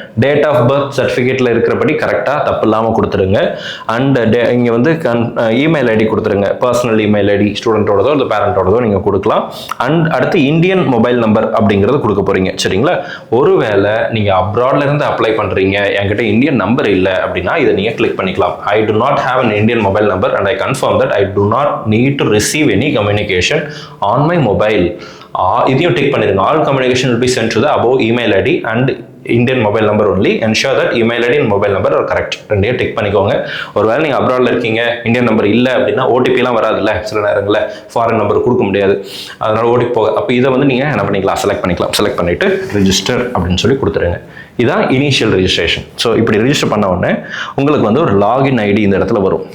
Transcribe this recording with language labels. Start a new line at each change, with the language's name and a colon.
Tamil: Date of birth சர்டிஃபிகேட்டில் இருக்கிறபடி கரெக்டாக தப்பு இல்லாமல் கொடுத்துருங்க. அண்ட் இங்கே வந்து இமெயில் ஐடி கொடுத்துருங்க, பர்சனல் இமெயில் ஐடி, ஸ்டூடெண்ட்டோடதோ இல்லை பேரண்ட்டோடதோ நீங்கள் கொடுக்கலாம். அண்ட் அடுத்து இந்தியன் மொபைல் நம்பர் அப்படிங்கிறது கொடுக்க போகிறீங்க. சரிங்களா, ஒருவேளை நீங்கள் அப்ராட்ல இருந்து அப்ளை பண்ணுறீங்க, என்கிட்ட இந்தியன் நம்பர் இல்லை அப்படின்னா இதை நீங்கள் கிளிக் பண்ணிக்கலாம்.
English: I do not have an Indian mobile number and I confirm that I do not need to receive any communication on my mobile.
Tamil: இதையும் டிக் பண்ணிருங்க.
English: All communication will be sent to the above email ID and Indian mobile number only. Ensure that email ID and mobile number are correct.
Tamil: ரெண்டையும் tick பண்ணிக்கோங்க. ஒருவேளை நீங்கள் அப்ராட்ல இருக்கீங்க, Indian number இல்லை அப்படின்னா ஓடிபிலாம் வராதுல்ல, சில நேரங்களில் ஃபாரின் நம்பர் கொடுக்க முடியாது, அதனால ஓடிபி போக. அப்போ இதை வந்து நீங்கள் என்ன பண்ணிக்கலாம், செலக்ட் பண்ணிக்கலாம். செலக்ட் பண்ணிட்டு ரிஜிஸ்டர் அப்படின்னு சொல்லி கொடுத்துருங்க. இதான் இனிஷியல் ரெஜிஸ்ட்ரேஷன். ஸோ இப்படி ரிஜிஸ்டர் பண்ண உடனே உங்களுக்கு வந்து ஒரு லாகின் ஐடி இந்த இடத்துல வரும்.